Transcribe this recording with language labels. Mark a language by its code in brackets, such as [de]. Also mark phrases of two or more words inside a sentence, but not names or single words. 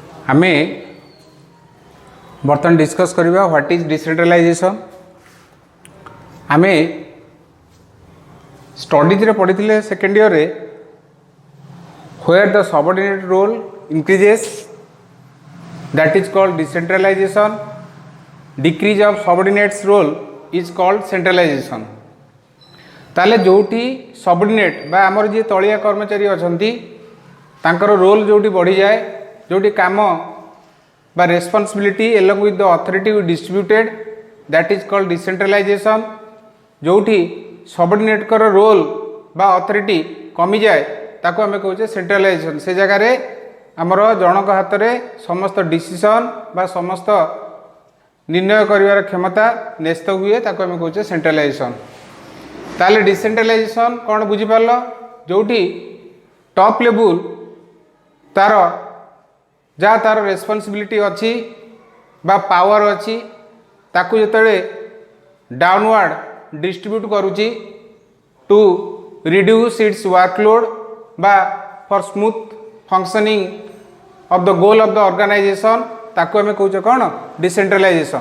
[or] ଆମେ ବର୍ତ୍ତମାନ ଡିସକସ କରିବା [en] what is decentralization. [or] ଆମେ ଷ୍ଟଡିଜ ରେ ପଢ଼ି ସେକେଣ୍ଡ ଇୟର ରେ [en] where the subordinate role increases, that is called decentralization. Decrease of subordinates role is called centralization. [or] ତାହେଲେ ଯେଉଁଠି ସବଅର୍ଡିନେଟ ବା ଆମର ଯେ ତଳିଆ କର୍ମଚାରୀ ଅଛନ୍ତି ତାଙ୍କର ରୋଲ ଯେଉଁଠି ବଢ଼ି ଯାଏ, ଯେଉଁଠି କାମ ବା ରେସପନସିବିଲିଟି [en] along with the authority distributed, that is called decentralization. [or] ଯେଉଁଠି ସବଅର୍ଡିନେଟ କର ରୋଲ ବା ଅଥରିଟି କମି ଯାଏ ତାକୁ ଆମେ କହୁଛେ ସେଣ୍ଟ୍ରଲାଇଜେସନ। ସେ ଜାଗା ରେ ଆମର ଜଣକ ହାତ ରେ ସମସ୍ତ ଡିସିଜନ ବା ସମସ୍ତ ନିର୍ଣ୍ଣୟ କରିବାର କ୍ଷମତା ନ୍ୟସ୍ତ ହୁଏ ତାକୁ ଆମେ କହୁଛେ ସେଣ୍ଟ୍ରଲାଇଜେସନ। ତାହେଲେ ଡିସେଣ୍ଟ୍ରଲାଇଜେସନ କଣ ବୁଝି ପାରିଲ, ଯେଉଁଠି [en] top level [or] ତାର ଯା ତାର ରେସପନସିବିଲିଟି ଅଛି ବା ପାୱାର ଅଛି ତାକୁ ଯେତେ [en] downward distribute [or] କରୁଛି [en] to reduce its workload [or] ବା [en] for smooth functioning of the goal of the organization [or] ତାକୁ ଆମେ କହୁଛେ କଣ ଡିସେଣ୍ଟ୍ରଲାଇଜେସନ।